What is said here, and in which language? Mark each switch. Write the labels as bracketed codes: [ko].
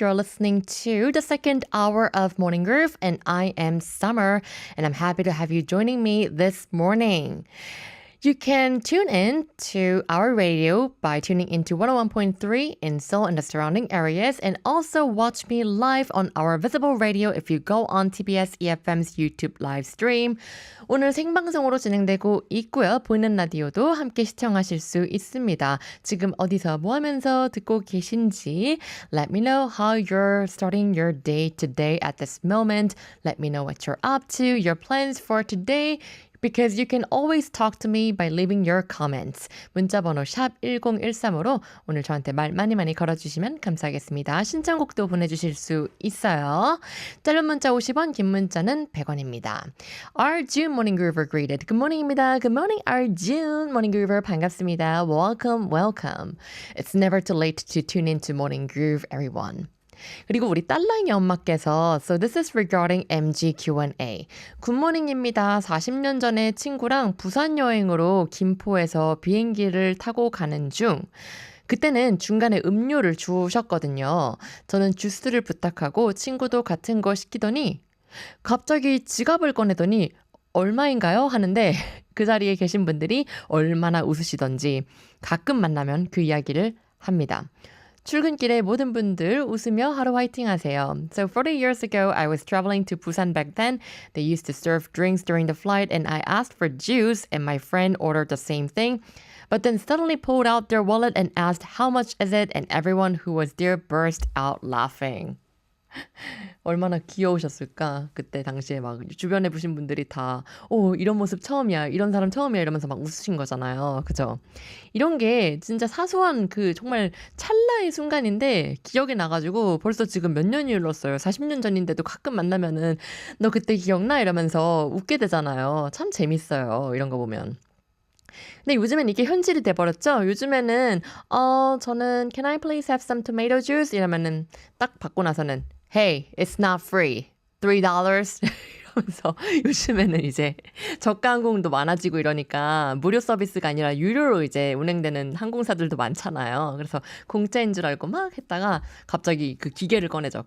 [en] You're listening to the second hour of Morning Groove, and I am Summer, and I'm happy to have you joining me this morning. You can tune in to our radio by tuning into 101.3 in Seoul and the surrounding areas, and also watch me live on our visible radio if you go on TBS EFM's YouTube live stream. [ko] 오늘 생방송으로 진행되고 있고요. 보이는 라디오도 함께 시청하실 수 있습니다. 지금 어디서 뭐 하면서 듣고 계신지 [en] Let me know how you're starting your day today at this moment. Let me know what you're up to, your plans for today. Because you can always talk to me by leaving your comments. [ko] 문자번호 샵 1013으로 오늘 저한테 말 많이 걸어주시면 감사하겠습니다. 신청곡도 보내주실 수 있어요. 짧은 문자 50원, 긴 문자는 100원입니다. [en] Arjun Morning Groover greeted. Good morning입니다. Good morning, Arjun Morning Groover [ko] 반갑습니다. [en] Welcome, welcome. It's never too late to tune into Morning Groove, everyone. [ko] 그리고 우리 딸랑이 엄마께서 [en] So this is regarding MG Q&A. [ko] 굿모닝입니다. 40년 전에 친구랑 부산 여행으로 김포에서 비행기를 타고 가는 중 그때는 중간에 음료를 주셨거든요. 저는 주스를 부탁하고 친구도 같은 거 시키더니 갑자기 지갑을 꺼내더니 얼마인가요? 하는데 그 자리에 계신 분들이 얼마나 웃으시던지 가끔 만나면 그 이야기를 합니다. 출근길에 모든 분들 웃으며 하루 화이팅 하세요. [en] So 40 years ago, I was traveling to Busan back then. They used to serve drinks during the flight and I asked for juice and my friend ordered the same thing. But then suddenly pulled out their wallet and asked how much is it and everyone who was there burst out laughing. [ko] 얼마나 귀여우셨을까? 그때 당시에 막 주변에 보신 분들이 다 이런 모습 처음이야. 이런 사람 처음이야. 이러면서 막 웃으신 거잖아요. 그죠? 이런 게 진짜 사소한 그 정말 찰나의 순간인데 기억이 나가지고 벌써 지금 몇 년이 흘렀어요. 40년 전인데도 가끔 만나면은 너 그때 기억나? 이러면서 웃게 되잖아요. 참 재밌어요. 이런 거 보면. 근데 요즘엔 이게 현실이 돼버렸죠? 요즘에는 저는 [en] Can I please have some tomato juice? [ko] 이러면은 딱 받고 나서는 [en] Hey, it's not free. $3? [ko] 이러면서 요즘에는 이제 저가 항공도 많아지고 이러니까 무료 서비스가 아니라 유료로 이제 운행되는 항공사들도 많잖아요. 그래서 공짜인 줄 알고 막 했다가 갑자기 그 기계를 꺼내죠.